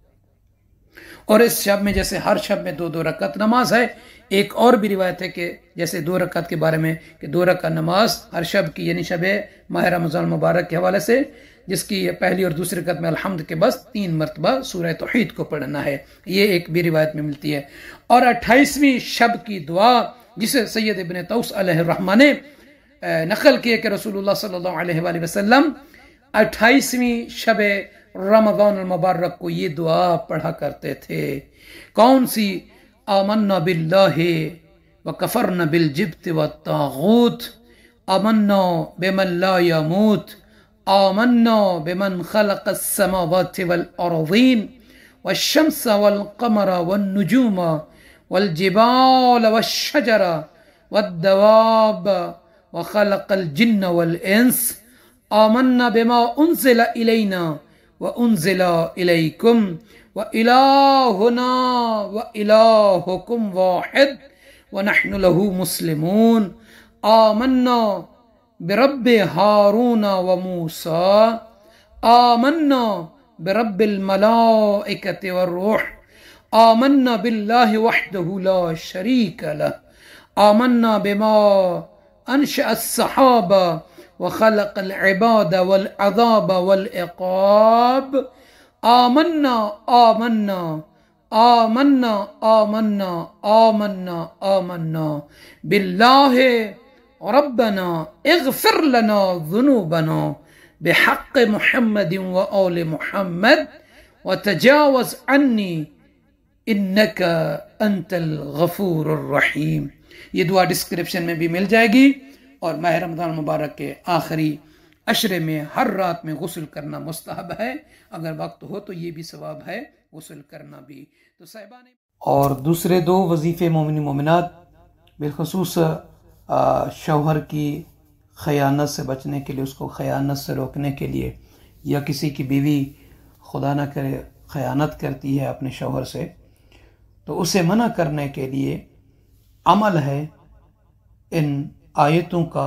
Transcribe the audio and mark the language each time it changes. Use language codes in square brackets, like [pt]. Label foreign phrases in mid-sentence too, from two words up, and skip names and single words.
[ur] اور اس شب میں جیسے ہر شب میں 2-2 رکعت نماز ہے، ایک اور بھی روایت ہے کہ جیسے 2 رکعت کے بارے میں کہ 2 رکعت نماز ہر شب کی، یعنی شب ماہ رمضان مبارک کے حوالے سے، جس کی پہلی اور دوسری رکعت میں الحمد کے بس 3 مرتبہ سورہ توحید کو پڑھنا ہے، یہ ایک بھی روایت میں ملتی ہے. اور 28ویں شب کی دعا جسے سید ابن طاؤس علیہ الرحمہ نے نقل کیا کہ رسول اللہ [ar] صلى الله عليه وسلم [ur] 28ویں شب رمضان مبارک کو یہ دعا پڑھا کرتے تھے. کون سی? [ar] آمنا بالله وكفرنا بالجبت والطاغوت، آمنا بمن لا يموت، آمنا بمن خلق السماوات والأرضين والشمس والقمر والنجوم والجبال والشجر والدواب وخلق الجن والإنس، آمنا بما أنزل إلينا وأنزل إليكم وإلهنا وإلهكم واحد ونحن له مسلمون, آمنا برب هارون وموسى, آمنا برب الملائكة والروح، آمنا بالله وحده لا شريك له، آمنا بما أنشأ الأصحاب وخلق العباد والعذاب والعقاب، آمنا آمنا آمنا آمنا آمنا آمنا بالله ربنا اغفر لنا ذنوبنا بحق محمد وآل محمد وتجاوز عني إنك أنت الغفور الرحيم. [ur] یہ دعا ڈسکرپشن میں بھی مل جائے گی۔ اور ماہ رمضان مبارک کے آخری عشرے میں ہر رات میں غسل کرنا مستحب ہے، اگر وقت ہو تو یہ بھی ثواب ہے غسل کرنا بھی. تو صاحبان، اور دوسرے 2 وظیفے مومن مومنات بالخصوص شوہر کی خیانت سے بچنے کے لیے، اس کو خیانت سے روکنے کے لیے، یا کسی کی بیوی خدا نہ کرے خیانت کرتی ہے اپنے شوہر سے، تو اسے منع کرنے کے لیے عمل ہے ان آیتوں کا.